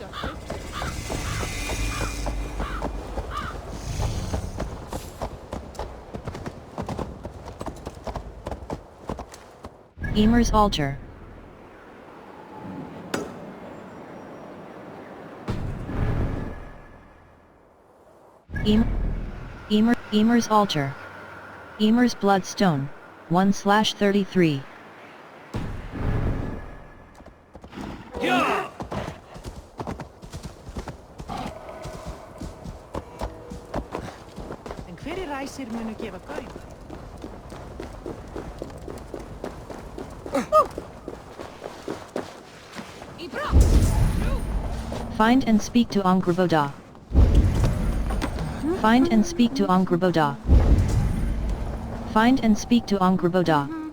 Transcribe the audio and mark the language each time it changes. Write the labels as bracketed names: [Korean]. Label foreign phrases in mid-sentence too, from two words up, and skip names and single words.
[English] Ymir's altar. Ymir's altar. Ymir's bloodstone. 1/33. [Icelandic] En hverjir ræsir munu gefa gaum? [English] Find and speak to Angrboda. Find and speak to Angrboda. Find and speak to Angrboda.